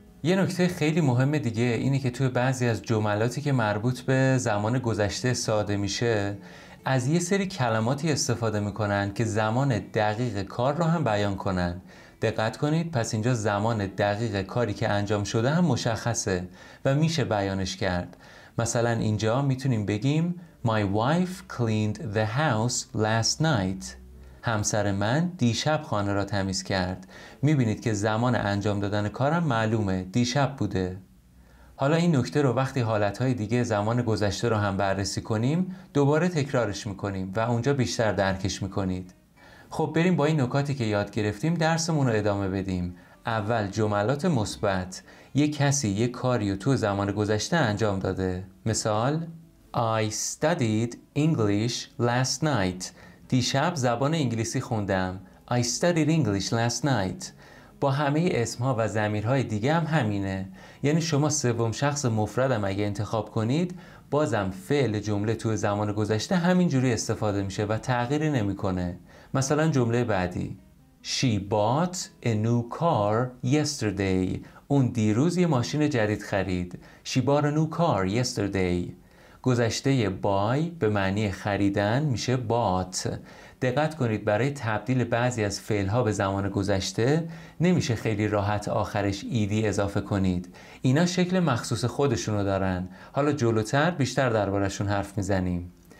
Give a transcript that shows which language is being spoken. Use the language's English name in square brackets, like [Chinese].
[Persian] یه نکته خیلی مهم دیگه اینه که توی بعضی از جملاتی که مربوط به زمان گذشته استفاده میشه از یه سری کلماتی استفاده میکنن که زمان دقیق کار رو هم بیان کنن. دقت کنید، پس اینجا زمان دقیق کاری که انجام شده هم مشخصه و میشه بیانش کرد. مثلا اینجا میتونیم بگیم [English] My wife cleaned the house last night. [Persian] همسر من دیشب خانه را تمیز کرد. میبینید که زمان انجام دادن کارم معلومه، دیشب بوده. حالا این نکته رو وقتی حالتهای دیگه زمان گذشته رو هم بررسی کنیم دوباره تکرارش میکنیم و اونجا بیشتر درکش میکنید. خب بریم با این نکاتی که یاد گرفتیم درسمون رو ادامه بدیم. اول جملات مثبت. یک کسی یک کاری رو تو زمان گذشته انجام داده. [English] مثال I studied English last night. [Persian] دیشب زبان انگلیسی خوندم. [English] I studied English last night. [Persian] با همه اسمها و ضمیرهای دیگه هم همینه. یعنی شما سوم شخص مفردم اگه انتخاب کنید بازم فعل جمله توی زمان گذشته همینجوری استفاده میشه و تغییری نمیکنه. مثلا جمله بعدی [English] She bought a new car yesterday. [Persian] اون دیروز یه ماشین جدید خرید. [English] She bought a new car yesterday. [Persian] گذشته buy به معنی خریدن میشه bought. دقت کنید برای تبدیل بعضی از فعل‌ها به زمان گذشته نمیشه خیلی راحت آخرش ایدی اضافه کنید. اینا شکل مخصوص خودشونو دارن. حالا جلوتر بیشتر دربارشون حرف میزنیم.